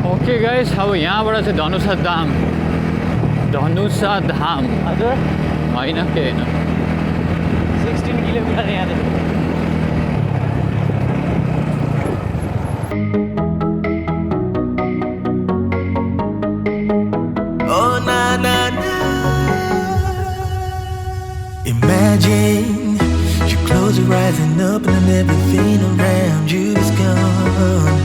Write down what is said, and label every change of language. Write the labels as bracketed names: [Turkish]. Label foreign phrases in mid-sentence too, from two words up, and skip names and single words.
[English] okay guys, [Nepali] अब यहाँबाट चाहिँ धनुषा धाम हजुर होइन के होइन 16 किलोमिटर यहाँदेखि [English] Oh na na na. Imagine you close your eyes and up and everything around you is gone.